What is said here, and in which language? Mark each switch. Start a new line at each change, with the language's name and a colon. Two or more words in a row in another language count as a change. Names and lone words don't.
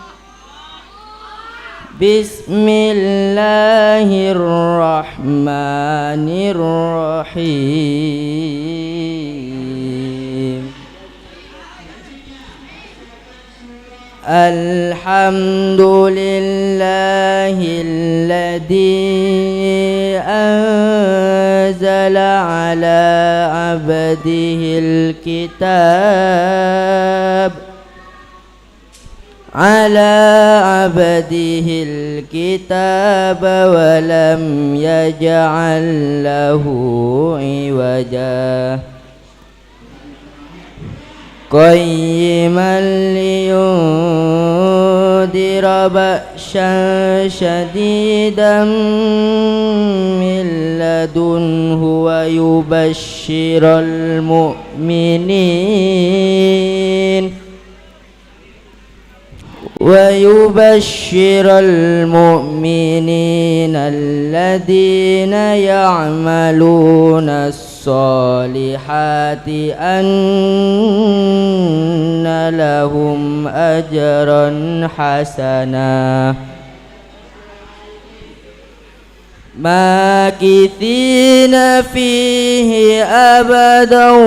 Arabic: Bismillahirrahmanirrahim. الحمد لله الذي أنزل على عبده الكتاب ولم يجعل له عوجا قيما لينذر بأسا شديدا من لدنه ويبشر mu'minin الذين يعملون الصالحات أن لهم أجرا حسنا ماكثين فيه أبدا